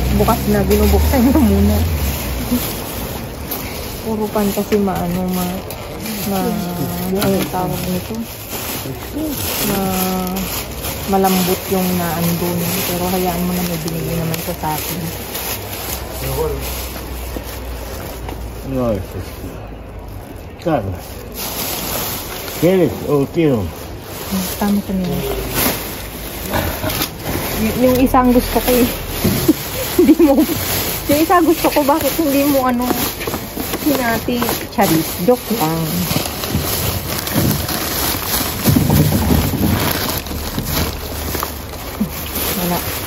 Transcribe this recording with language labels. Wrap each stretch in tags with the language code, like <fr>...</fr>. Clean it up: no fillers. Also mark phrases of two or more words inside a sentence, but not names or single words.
<tl>Bukas na, binubuksan niya muna. Puro pan kasi Ay, tawag nito. Na malambot yung naandun. Pero hayaan mo na may binigay naman siya sa akin.</tl> <es>No, es así. Carla. ¿Quieres o tiro?</es> <tl>Tama ko nila. Yung isang gusto ko eh. Hindi mo. Yung isa gusto ko, bakit hindi mo hinati? Charis. Joke lang. Wala.</tl>